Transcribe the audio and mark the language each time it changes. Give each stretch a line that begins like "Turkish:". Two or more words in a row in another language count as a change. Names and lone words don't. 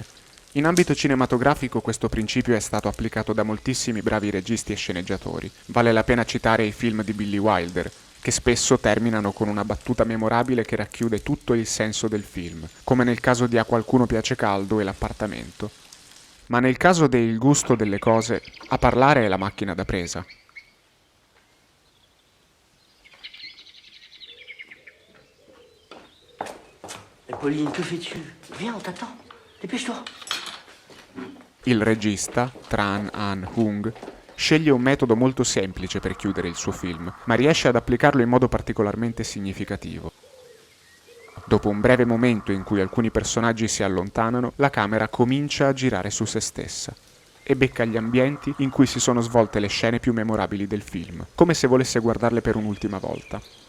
Italian: In ambito cinematografico questo principio è stato applicato da moltissimi bravi registi e sceneggiatori. Vale la pena citare i film di Billy Wilder, che spesso terminano con una battuta memorabile che racchiude tutto il senso del film, come nel caso di A qualcuno piace caldo e L'appartamento. Ma nel caso del gusto delle cose, a parlare è la macchina da presa.
French: Pauline, que fais-tu? Viens, on t'attend. Dépêche-toi.
Italian: Il regista, Tran Anh Hung, sceglie un metodo molto semplice per chiudere il suo film, ma riesce ad applicarlo in modo particolarmente significativo. Dopo un breve momento in cui alcuni personaggi si allontanano, la camera comincia a girare su se stessa e becca gli ambienti in cui si sono svolte le scene più memorabili del film, come se volesse guardarle per un'ultima volta.